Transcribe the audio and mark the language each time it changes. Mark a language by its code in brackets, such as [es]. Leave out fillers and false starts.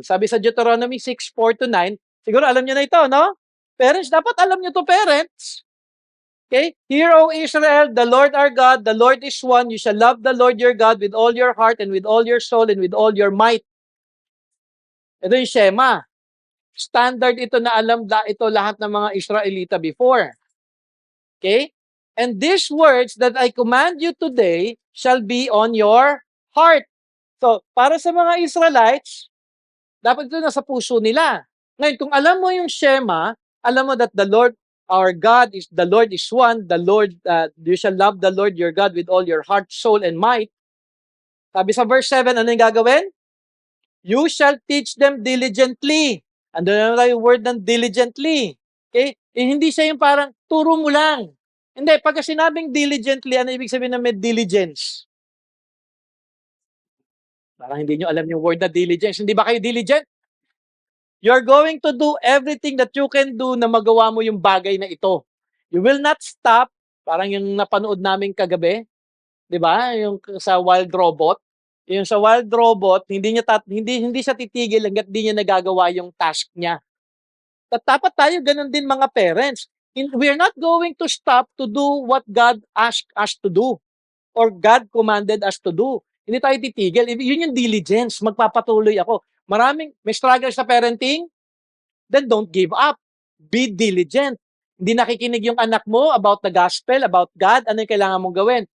[tl] Sabi sa Deuteronomy 6:4-9, siguro alam niyo na ito, no? Parents, dapat alam niyo to, parents. Okay? [en] Hear, O Israel, the Lord our God, the Lord is one. You shall love the Lord your God with all your heart and with all your soul and with all your might. [tl] Ito yung Shema. Standard ito na alam ito lahat ng mga Israelita before. [en] Okay? And these words that I command you today shall be on your heart. [tl] So, para sa mga Israelites, dapat ito nasa puso nila. Ngayon, kung alam mo yung Shema, alam mo [en] that the Lord, our God, the Lord is one, the Lord, you shall love the Lord your God with all your heart, soul, and might. [tl] Sabi sa verse 7, ano yung gagawin? [en] You shall teach them diligently. [tl] Ando na yung word ng diligently. Okay? Hindi siya yung parang turo mo lang. Hindi, pagka sinabing diligently, ano ibig sabihin na may diligence? Parang hindi nyo alam yung word na diligence. Hindi ba kayo diligent? [en] You're going to do everything that you can do [tl] na magawa mo yung bagay na ito. [en] You will not stop. [tl] Parang yung napanood namin kagabi. Di ba? Yung sa Wild Robot. Yung sa Wild Robot, hindi siya titigil hangga't hindi niya nagagawa yung task niya. Dapat tayo ganun din mga parents. [en] We're not going to stop to do what God asked us to do or God commanded us to do. [tl] Hindi tayo titigil. Yun yung diligence. Magpapatuloy ako. May struggle sa parenting? [en] Then don't give up. Be diligent. [tl] Hindi nakikinig yung anak mo [en] about the gospel, about God. [tl] Ano yung kailangan mong gawin?